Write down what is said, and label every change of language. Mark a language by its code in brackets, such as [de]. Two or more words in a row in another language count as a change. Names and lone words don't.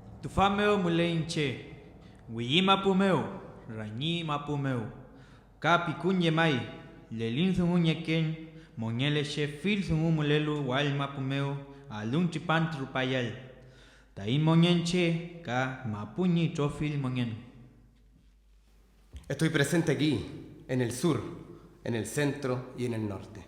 [arn] Tufameo muleinche, Wiyima pumeo, Rañima pumeo, Kapi kunye mai, Lelin sunguñeken, Moñele fil sungumulelu, Walma pumeo, Alunchi pantrupayal. Taín moñenche, Ka mapuñi trofil moñen. [es] Estoy presente aquí, en el sur, en el centro y en el norte.